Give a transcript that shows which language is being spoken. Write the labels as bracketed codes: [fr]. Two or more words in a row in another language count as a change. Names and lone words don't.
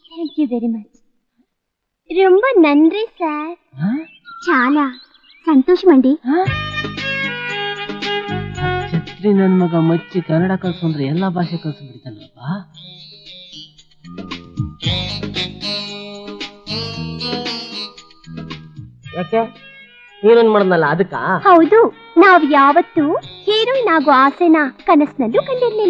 [en] thank you very much. [ta] ரொம்ப நன்றி సార్. [te] చాలా సంతోషం అండి. [kn] ಛತ್ರಿ ನನ್ ಮಗ ಮಚ್ಚಿ ಕನ್ನಡ ಕಲ್ಸಂದ್ರೆ ಎಲ್ಲಾ ಭಾಷೆ ಕಲ್ಸ್ಬಿಡ್ತಾನಪ್ಪ. ಯಾಕೆ ಹೀರೋಯಿನ್ ಮಾಡದ್ನಲ್ಲ ಅದಕ್ಕ? ಹೌದು, ನಾವ್ ಯಾವತ್ತೂ ಹೀರೋಯಿನ್ ಆಗೋ ಆಸೆನ ಕನಸಿನಲ್ಲೂ ಕಂಡಿರ್ಲಿಲ್ಲ.